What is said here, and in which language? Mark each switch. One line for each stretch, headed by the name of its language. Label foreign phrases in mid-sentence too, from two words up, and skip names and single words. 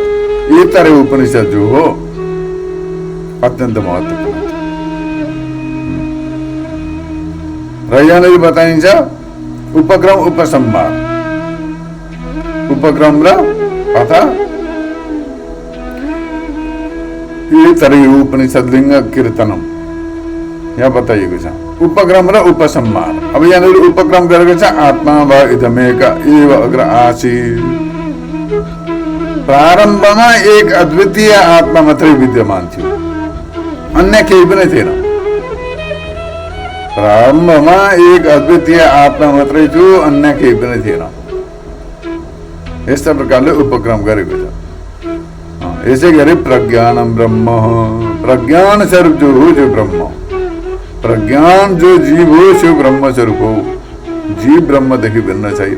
Nepali: ऐतरेय उपनिषद जो हो अत्यन्त महत्त्वपूर्ण र यहाँनिर बताइन्छ उपक्रम उपसंहार, उपक्रम र अथवा ऐतरेय उपनिषद लिङ्ग कीर्तनम यहाँ बताइएको छ, उपक्रम र उपसंहार। अब यहाँनिर उपक्रम गरेको छ,
Sanskrit: आत्मा वा इदमेक एव अग्र आसीत्,
Nepali: प्रारम्भमा एक अद्वितीय आत्मा मात्रै विद्यमान थियो, अन्य केही पनि थिएन। प्रारम्भमा एक अद्वितीय आत्मा मात्रै थियो, अन्य केही पनि थिएन। यस्ता प्रकारले उपक्रम गरेको छ। यसै गरी
Sanskrit: प्रज्ञानम ब्रह्म,
Nepali: प्रज्ञान स्वरूप जो हो जो ब्रह्म, प्रज्ञान जो जीव हो त्यो ब्रह्म स्वरूप हो, जीव ब्रह्मदेखि भिन्न छैन।